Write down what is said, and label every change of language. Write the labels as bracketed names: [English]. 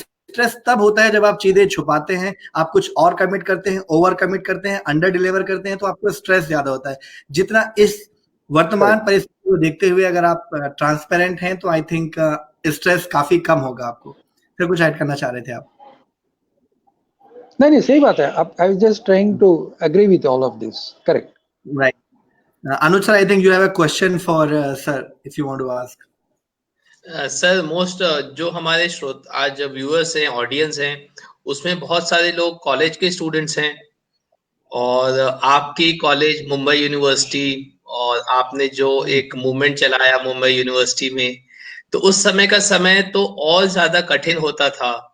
[Hindi] Stress तब होता है जब आप चीजें छुपाते हैं, आप कुछ और कमिट करते हैं, ओवर कमिट करते हैं, अंडर डिलीवर करते हैं, तो आपको स्ट्रेस ज्यादा होता है। जितना इस वर्तमान परिस्थिति को देखते हुए अगर आप ट्रांसपेरेंट हैं तो [English] I think [Hindi] स्ट्रेस काफी कम होगा आपको। फिर कुछ ऐड करना चाह रहे थे आप? नहीं, सही बात है। [English] I was just trying to agree with all of this. Correct, right. Anuj sir, I think you have a question for sir, if you want to ask. [Hindi] Sir most जो हमारे श्रोत आज व्यूअर्स हैं, ऑडियंस हैं, उसमें बहुत सारे लोग कॉलेज के स्टूडेंट्स हैं और आपकी कॉलेज मुंबई यूनिवर्सिटी, और आपने जो एक मूवमेंट चलाया मुंबई यूनिवर्सिटी में, तो उस समय का समय तो और ज्यादा कठिन होता था।